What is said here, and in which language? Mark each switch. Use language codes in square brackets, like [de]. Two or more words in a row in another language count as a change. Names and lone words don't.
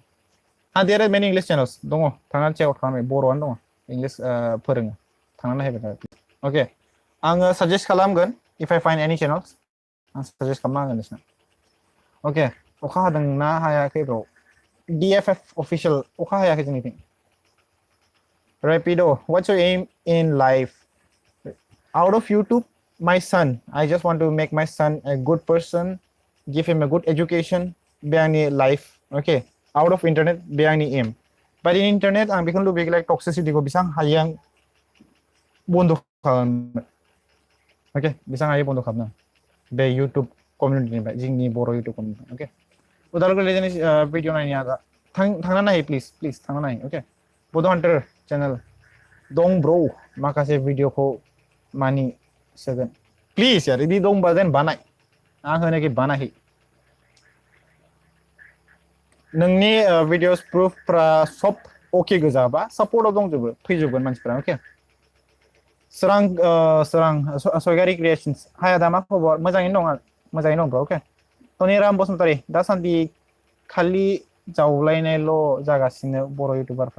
[en] there are many English channels [brx] दङ थांनानै [en] check out [brx] खालामबाय बर'आनो दङ इंग्लिश फोरोङो थांनानै नायबाय ओके आङो साजेस्ट खालामगोन [en] if I find any channels [brx] आं साजेस्ट खालामना होगोन नोंसनो ओके अखा हादोंना हायाखै ब्र' DFF official अखा हायाखै जोंनिथिं. [en] Rapido, what's your aim in life? Out of YouTube, my son. I just want to make my son a good person, give him a good education, beangni life. Okay. Out of internet, beangni aim. But in internet, [brx] ang bikon lubig like toxicity ko bisang hayang bondo kalam. Okay, bisang hayang bondo kalam. Be YouTube community ni ba, jingni boro YouTube community. [en] Okay. [brx] Udalguri [en] legend video [brx] na niya. Thangna nahi please thangna nahi. [en] Okay. Bodo Hunter channel. [brx] Dong bro, makase video ko mani 7. Please यार, इदी dong badan banai. Ang hone ki banahi. नोंनि [en] videos proof [brx] pra सब okay गोजा बा support दंजोबो फैजोबगोन मानसिफोरा okay. सोरां सोयगारि creations. हाया दा मा खबर? मोजाङैनो दं bro okay. टनिराम बसुमतारी दासान्दि खालि जावलायनायल' जागासिनो बर' इउटिउबारफ्रा.